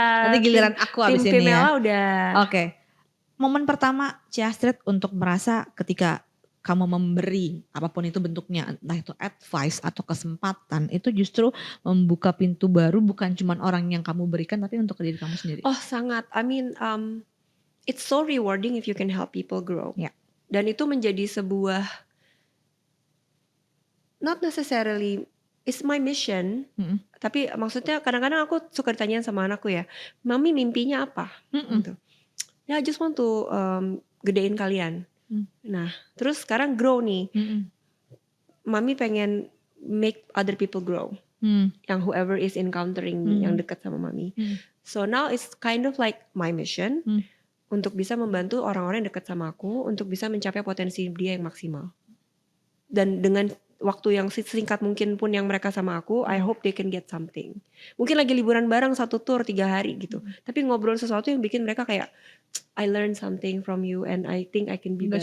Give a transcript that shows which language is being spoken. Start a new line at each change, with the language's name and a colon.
Indonesian: Nanti giliran aku abis Tim ini ya. Pimela udah. Oke. Momen pertama Cia Astrid untuk merasa ketika kamu memberi apapun itu bentuknya, entah itu advice atau kesempatan, itu justru membuka pintu baru bukan cuma orang yang kamu berikan tapi untuk diri kamu sendiri.
English: Oh sangat, I mean it's so rewarding if you can help people grow.
Indonesian: Ya. Dan itu menjadi sebuah,
English: not necessarily, it's my mission.
Indonesian: Tapi maksudnya kadang-kadang aku suka ditanyain sama anakku ya, Mami mimpinya apa? Gitu. Ya
English: I just want to
Indonesian: gedein kalian. Nah terus sekarang grow nih. Mami pengen
English: make other people grow.
Indonesian: Yang
English: whoever is encountering me,
Indonesian: yang dekat sama Mami.
English: So now it's kind of like my mission.
Indonesian: Untuk bisa membantu orang-orang yang dekat sama aku, untuk bisa mencapai potensi dia yang maksimal. Dan dengan waktu yang singkat mungkin pun yang mereka sama aku,
English: I hope they can get something.
Indonesian: Mungkin lagi liburan bareng 1 tour 3 hari gitu. Tapi ngobrol sesuatu yang bikin mereka kayak,
English: I learn something from you and I think I can be better.